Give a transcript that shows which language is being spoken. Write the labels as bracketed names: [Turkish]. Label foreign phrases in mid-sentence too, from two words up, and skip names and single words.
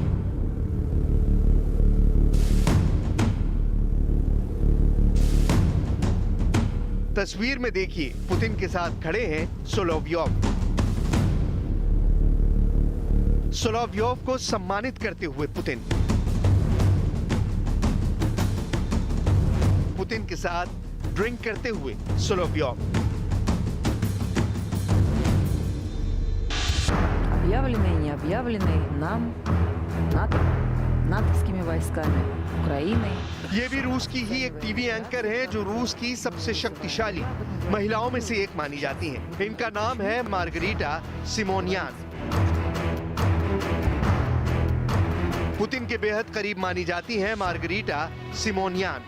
[Hindi] तस्वीर में देखिए, पुतिन के साथ खड़े हैं सोलोव्योव। सोलोव्योव को सम्मानित करते हुए पुतिन के साथ ड्रिंक करते हुए सोलोव्योव। [Russian] Объявленный, не объявленный нам натовскими войсками, Украиной. [Hindi] ये भी रूस की ही एक टीवी एंकर है जो रूस की सबसे शक्तिशाली महिलाओं में से एक मानी जाती हैं। इनका नाम है मार्गरीटा सिमोनियान। पुतिन के बेहद करीब मानी जाती हैं मार्गरीटा सिमोनियान।